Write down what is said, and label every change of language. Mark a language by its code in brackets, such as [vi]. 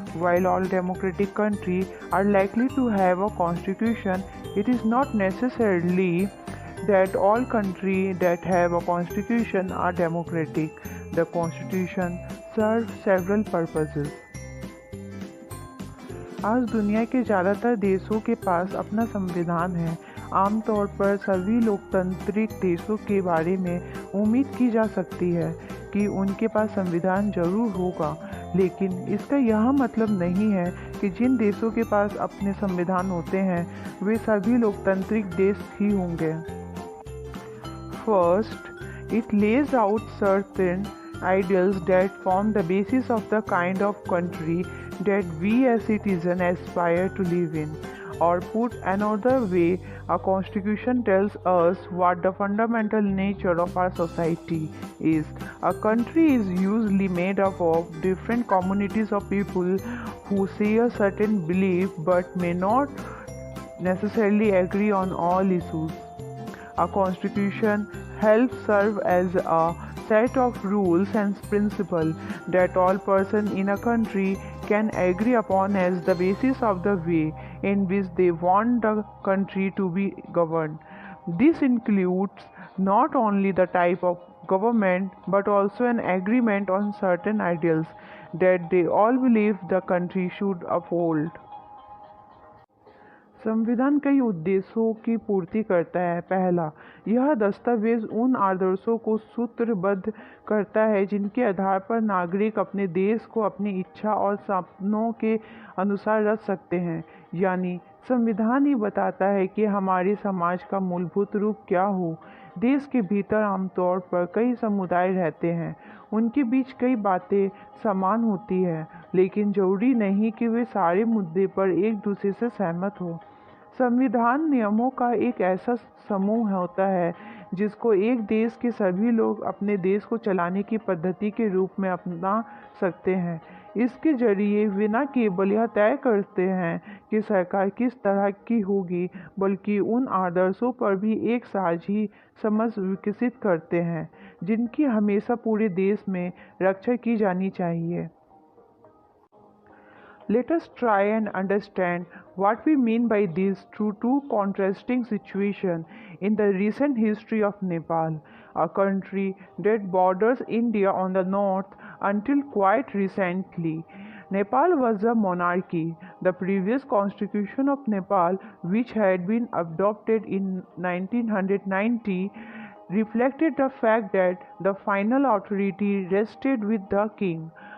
[en] While all democratic countries are likely to have a constitution, it is not necessarily that all countries that have a constitution are democratic. The constitution serves several purposes. [hi] आज दुनिया के ज़्यादातर देशों के पास अपना संविधान है। आमतौर पर सभी लोकतांत्रिक देशों के बारे में उम्मीद की जा सकती है कि उनके पास संविधान जरूर होगा, लेकिन इसका यह मतलब नहीं है कि जिन देशों के पास अपने संविधान होते हैं वे सभी लोकतांत्रिक देश ही होंगे। [en] First, it lays out certain ideals that form the basis of the kind of country that we as citizens aspire to live in. Or put another way, a constitution tells us what the fundamental nature of our society is. A country is usually made up of different communities of people who share a certain belief but may not necessarily agree on all issues. A constitution helps serve as a set of rules and principles that all persons in a country can agree upon as the basis of the way in which they want the country to be governed. This includes not only the type of government but also an agreement on certain ideals that they all believe the country should uphold. [hi] संविधान कई उद्देश्यों की पूर्ति करता है। पहला, यह दस्तावेज उन आदर्शों को सूत्रबद्ध करता है जिनके आधार पर नागरिक अपने देश को अपनी इच्छा और सपनों के अनुसार रच सकते हैं। यानी संविधान ही बताता है कि हमारे समाज का मूलभूत रूप क्या हो। देश के भीतर आमतौर पर कई समुदाय रहते हैं, उनके बीच कई बातें समान होती हैं, लेकिन जरूरी नहीं कि वे सारे मुद्दे पर एक दूसरे से सहमत हो। संविधान नियमों का एक ऐसा समूह होता है जिसको एक देश के सभी लोग अपने देश को चलाने की पद्धति के रूप में अपना सकते हैं। इसके जरिए वे न केवल यह तय करते हैं कि सरकार किस तरह की होगी, बल्कि उन आदर्शों पर भी एक साझी समझ विकसित करते हैं जिनकी हमेशा पूरे देश में रक्षा की जानी चाहिए। [en] Let us try and understand what we mean by this through two contrasting situations in the recent history of Nepal, a country that borders India on the north until quite recently. Nepal was a monarchy. The previous constitution of Nepal, which had been adopted in 1990, reflected the fact that the final authority rested with the king.